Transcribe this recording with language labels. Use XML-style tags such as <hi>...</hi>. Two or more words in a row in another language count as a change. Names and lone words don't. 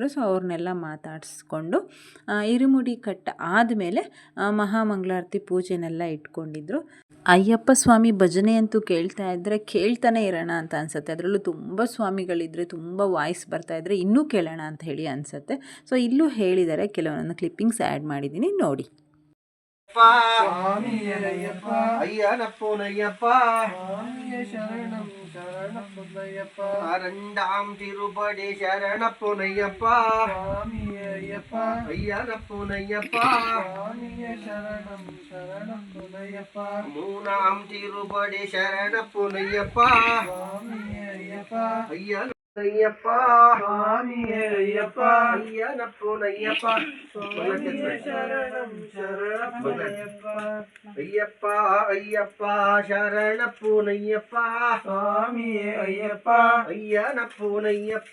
<kn>ಸೊ ಅವ್ರನ್ನೆಲ್ಲ ಮಾತಾಡಿಸ್ಕೊಂಡು ಇರುಮುಡಿ ಕಟ್ಟ ಆದಮೇಲೆ ಮಹಾಮಂಗಳಾರತಿ ಪೂಜೆನೆಲ್ಲ ಇಟ್ಕೊಂಡಿದ್ರು. ಅಯ್ಯಪ್ಪ ಸ್ವಾಮಿ ಭಜನೆ ಅಂತೂ ಕೇಳ್ತಾನೆ ಇರೋಣ ಅಂತ ಅನಿಸುತ್ತೆ. ಅದರಲ್ಲೂ ತುಂಬ ಸ್ವಾಮಿಗಳಿದ್ರೆ, ತುಂಬ ವಾಯ್ಸ್ ಬರ್ತಾಯಿದ್ರೆ ಇನ್ನೂ ಕೇಳೋಣ ಅಂತ ಹೇಳಿ ಅನಿಸುತ್ತೆ. ಸೊ ಇಲ್ಲೂ ಹೇಳಿದ್ದಾರೆ, ಕೆಲವೊಂದು</kn> <en>clippings add</en> <kn>ಮಾಡಿದ್ದೀನಿ, ನೋಡಿ.</kn> <ta>இரண்டாம் திருப்படி சரணப்புனையப்பா ஐயனப்புனையப்பா மூணாம் திருப்படி சரணப்புனையப்பா ஐயன் ಅಯ್ಯಪ್ಪ</ta> <kn>ಸ್ವಾಮಿಯೇ ಅಯ್ಯಪ್ಪ ಅಯ್ಯನಪ್ಪನಯ್ಯಪ್ಪ ಶರಣಂ ಶರಣಪ್ಪನಯ್ಯಪ್ಪ ಅಯ್ಯಪ್ಪ ಅಯ್ಯಪ್ಪ ಶರಣಪ್ಪನಯ್ಯಪ್ಪ ಸ್ವಾಮಿಯೇ ಅಯ್ಯಪ್ಪ ಅಯ್ಯನಪ್ಪನಯ್ಯಪ್ಪ</kn>